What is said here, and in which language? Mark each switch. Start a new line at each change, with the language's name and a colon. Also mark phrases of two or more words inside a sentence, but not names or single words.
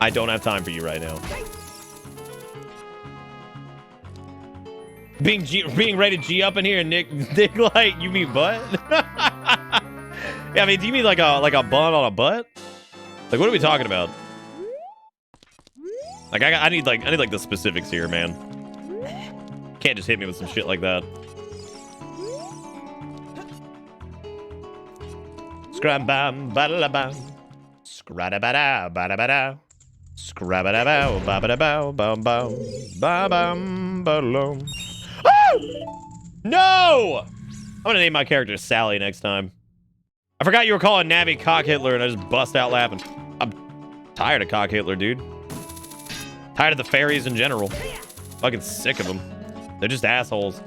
English: I don't have time for you right now. Being rated G up in here, Nick like, you mean butt? Yeah, I mean, do you mean like a bun on a butt? Like, what are we talking about? Like, I need like the specifics here, man. Can't just hit me with some shit like that. Scram-bam, ba-da-la-bam. Scra-da-ba-da, ba-da-ba-da. Scrabba-da-bow, ba-ba-da-bow, bum-bum, ba-bum, ba-lum. Oh! No! I'm gonna name my character Sally next time. I forgot you were calling Navi Cock Hitler and I just bust out laughing. I'm tired of Cock Hitler, dude. Tired of the fairies in general. Fucking sick of them. They're just assholes.